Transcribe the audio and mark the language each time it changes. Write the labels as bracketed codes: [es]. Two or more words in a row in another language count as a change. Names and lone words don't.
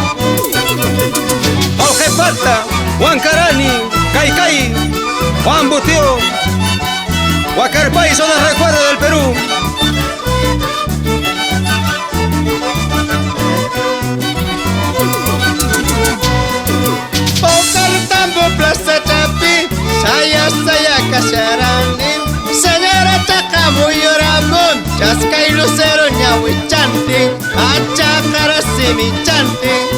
[es] Ojepata, Huancarani, Caicay, Juan Buteo, Huacarpay son los recuerdos del Perú. Pocortambo, Plaza Chapi, Saya Casarani, Señora Chacamuyo Ramón, Chasca y Lucero Ñahuichanti, Achacara Semichanti.